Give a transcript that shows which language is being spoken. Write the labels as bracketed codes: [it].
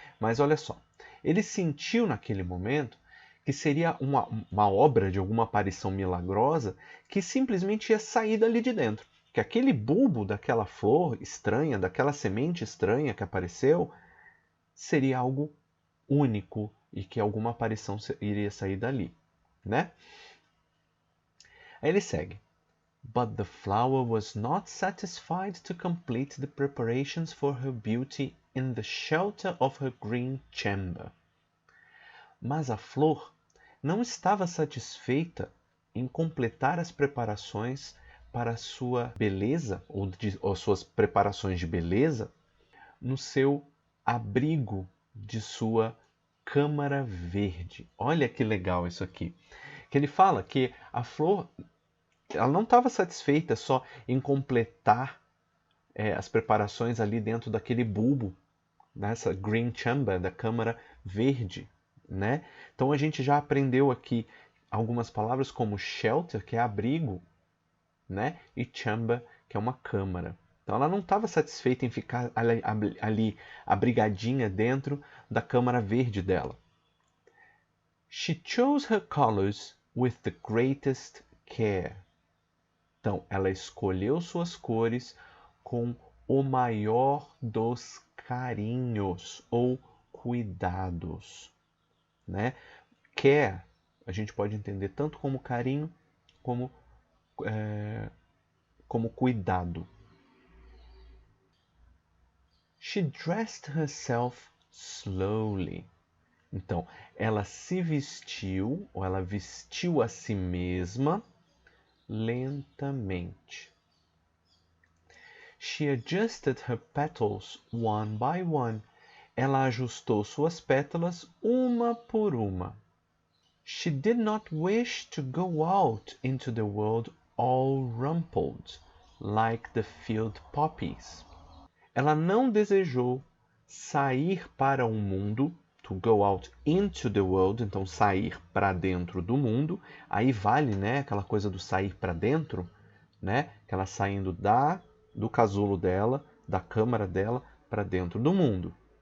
[pt] Mas olha só, ele sentiu naquele momento que seria uma obra de alguma aparição milagrosa que simplesmente ia sair dali de dentro. Que aquele bulbo daquela flor estranha, daquela semente estranha que apareceu, seria algo único e que alguma aparição iria sair dali, né? Aí ele segue. [en] But the flower was not satisfied to complete the preparations for her beauty in the shelter of her green chamber. [pt] Mas a flor não estava satisfeita em completar as preparações para a sua beleza, ou suas preparações de beleza, no seu abrigo de sua câmara verde. Olha que legal isso aqui. Que ele fala que a flor, ela não estava satisfeita só em completar as preparações ali dentro daquele bulbo, nessa [en] green chamber, [pt] da câmara verde, né? Então a gente já aprendeu aqui algumas palavras como shelter, que é abrigo, né? E chamber, que é uma câmara. Então ela não estava satisfeita em ficar ali abrigadinha dentro da câmara verde dela. [en] She chose her colors with the greatest care. [pt] Então ela escolheu suas cores com o maior dos carinhos ou cuidados, né? Care a gente pode entender tanto como carinho como como cuidado. [en] She dressed herself slowly. [pt] Então, ela se vestiu, ou ela vestiu a si mesma lentamente. [en] She adjusted her petals one by one. [pt] Ela ajustou suas pétalas uma por uma. [en] She did not wish to go out into the world all rumpled, like the field poppies. [pt] Ela não desejou sair para o mundo, [en] to go out into the world, [pt] então sair para dentro do mundo. Aí vale, né, aquela coisa do sair para dentro, né? Que ela saindo do casulo dela, da câmara dela, para dentro do mundo.